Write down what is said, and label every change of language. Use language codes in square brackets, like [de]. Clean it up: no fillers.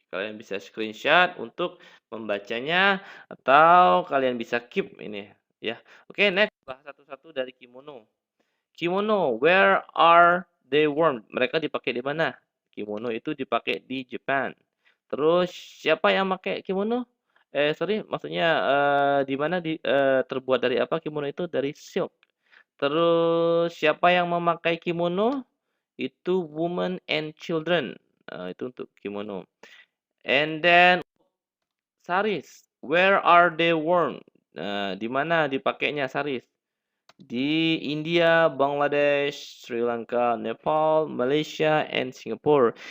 [id] Kalian bisa screenshot untuk membacanya atau kalian bisa keep ini ya. Oke, next bahas satu-satu dari kimono. [en] Kimono, where are they worn? [id] Mereka dipakai di mana? Kimono itu dipakai di Jepang. Terus siapa yang pakai kimono? Sorry, maksudnya di mana terbuat dari apa kimono itu? Dari silk. Terus siapa yang memakai kimono? Itu [en] women and children. [id] Itu untuk kimono. [en] And then saris, where are they worn? [id] Di mana dipakainya saris? Di India, Bangladesh, Sri Lanka, Nepal, Malaysia, and Singapore.